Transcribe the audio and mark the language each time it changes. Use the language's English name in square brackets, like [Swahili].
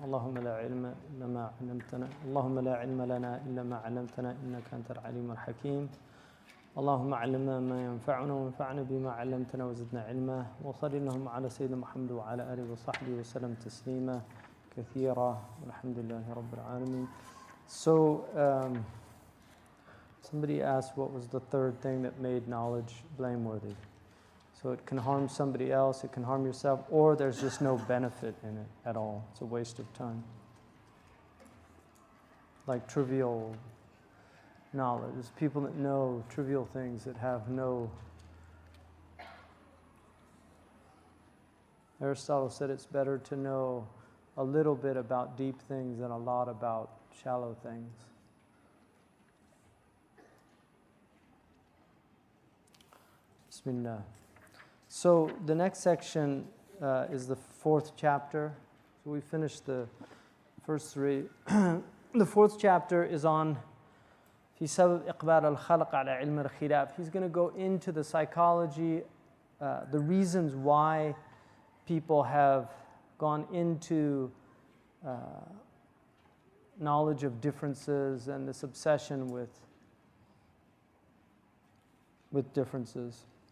[Arabic] اللهم لا علم إلا ما علمتنا اللهم لا علم لنا إلا ما علمتنا إنك أنت العليم الحكيم. اللهم علمنا ما ينفعنا وانفعنا بما علمتنا وزدنا علما. وصل اللهم على سيدنا محمد وعلى آله وصحبه وسلم تسليما كثيرا والحمد لله رب العالمين. [English] So somebody asked what was the third thing that made knowledge blameworthy. So it can harm somebody else, it can harm yourself, or there's just no benefit in it at all. It's a waste of time. Like trivial knowledge. There's people that know trivial things that have no... Aristotle said it's better to know a little bit about deep things than a lot about shallow things. Bismillah. So the next section is the fourth chapter. So we finished the first three. The fourth chapter is on [Arabic] في سبب إقبال الخلق على علم الخلاف. [English] He's going to go into the psychology, the reasons why people have gone into knowledge of differences and this obsession with differences.